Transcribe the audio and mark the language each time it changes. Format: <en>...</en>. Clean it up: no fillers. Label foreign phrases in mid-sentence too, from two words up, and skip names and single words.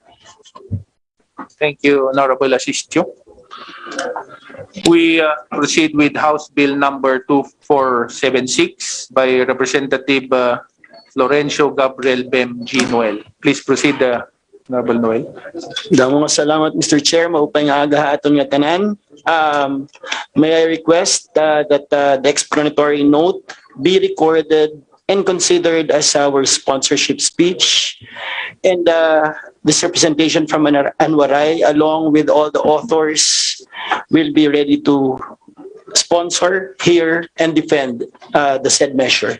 <en>Thank you, Honorable Asistio. We proceed with House Bill number 2476 by Representative Florencio Gabriel Bem G. Noel. Please proceed, Honorable Noel.</en> <war>Damo nga salamat, Mr. Chair. Maupay nga aga aton nga tanan.</war> <en>May I request that the explanatory note be recorded and considered as our sponsorship speech, and this representation from Anwaray, along with all the authors, will be ready to sponsor, hear, and defend the said measure.</en>